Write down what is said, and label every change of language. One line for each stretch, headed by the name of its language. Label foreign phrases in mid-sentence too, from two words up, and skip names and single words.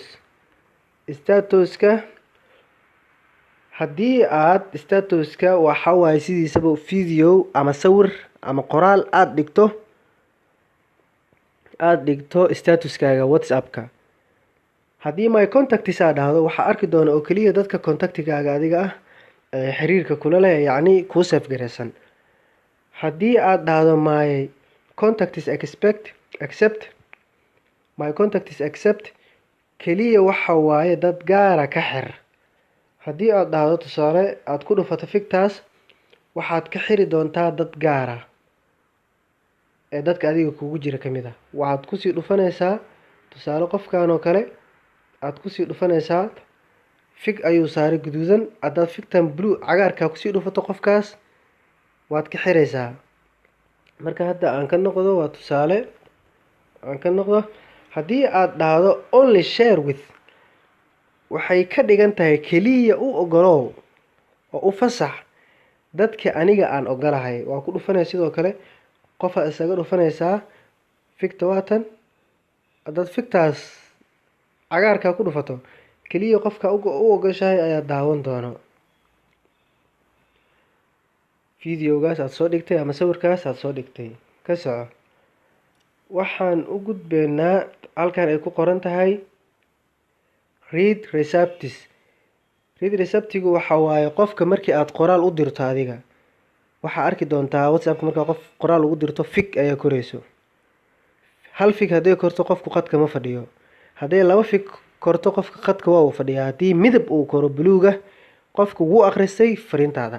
Somali: Status-ka haddii aad status-ka waxa waaye sidiisaba video ama sawir ama qoraal aad dhigto status-kaaga WhatsApp-ka. Haddii
English: my contacts
Somali: aad dhahdo waxaa arki doona oo kaliya dadka contactigaaga adiga ah ee xiriirka kula leh kuu save gareysan. Haddii aad dhahdo
English: my contacts accept
Somali: kaliya waxa waaye dad gaara ka xir. Haddii aad dhahdo tusaale aad ku dhufato fictaas waxaad ka xiri doontaa dad gaara ee dadka adiga kugu jira kamid ah. Waxaad ku sii dhufanaysaa tusaale qofkan oo kale aad ku sii dhufanaysaa fig ayuu saaray guduudan haddaad fictan blue cagaarka ku sii dhufato qofkaas waad ka xiraysaa. Marka hadda aan ka noqdo waa tusaale haddii aad dhahdo
English: only share with
Somali: waxay ka dhigan tahay kaliya u ogolow oo u fasax dadka aniga aan ogolahay. Waa ku dhufanay sidoo kale qofa isaga dhufanaysaa ficta waatan haddaad fictaas cagaarka ku dhufato kaliya qofka u ogoshahay ayaa daawan doono fiidiyowgaas aad soo dhigtay ama sawirkaas aad soo dhigtay. Ka soco. Waxaan u gudbaynaa halkan ay ku qoran tahay
English: read recepts. Read receptigu
Somali: waxa waaye qofka markii aad qoraal u dirto adiga waxaa arki doontaa WhatsApp marka qof qoraal ugu dirto fig ayaa koreyso. Hal fig haday korto qofku qadka ma fadhiyo. Haday 2 fig korto qofka qadka waa uu fadhiyaa. Haddii midab uu koro buluuga qofku wuu akhristay fariintaada.